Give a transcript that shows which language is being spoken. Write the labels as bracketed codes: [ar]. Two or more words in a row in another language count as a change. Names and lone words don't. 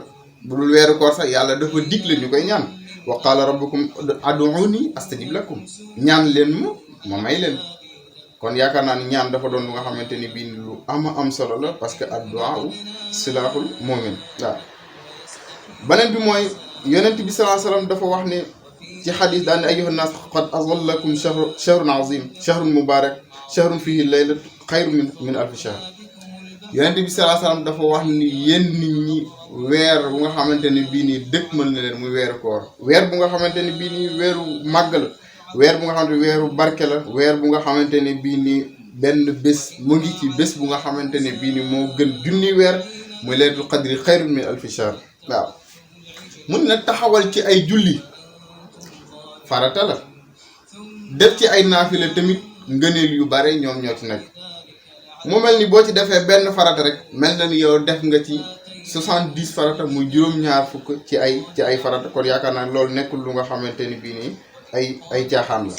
[wo] bu dul weeru koor sax yàlla dafa digle ñu koy ñaan [ar] وقال ربكم ادعوني أستجب لكم [wo] ñaan leen ma may leen kon yaakaar naa ni ñaan dafa doon lu nga xamante ni bii lu am solo la [fr] parce que [ar] الدعاء سلاح المؤمن [wo] waaw. beneen bi mooy yonent bi [ar] صلى الله عليه وسلم [wo] dafa wax ne ci xadis daan ne [ar] أيها الناس قد أظلكم شهر عظيم شهر مبارك شهر فيه ليلة خير من ألف شهر [wo] yonent bi [ar] صلى الله عليه وسلم [wo] dafa wax ni yéen nit ñi weer bu nga xamante ni bii nii dëkkmal na leen muy weeru koor weer bu nga xamante ni bii nii weeru màgg la weer bu nga xamante ni weeru barke la weer bu nga xamante ni bii nii benn bés mu ngi ci bés bu nga xamante ne bii nii moo gën junni weer muy [ar] ليلة القدر خير من ألف شهر [wo] waaw mun na taxawal ci ay julli farata la def ci ay naafila tamit ngëneel yu bare ñoom ñoo ci nekk mu mel ni boo ci defee benn farata rek mel na ni yow def nga ci 70 farata muy juróom-ñaar fukk ci ay farata kon yaakaar naa loolu nekkul lu nga xamante ni bii nii ay caaxaan la.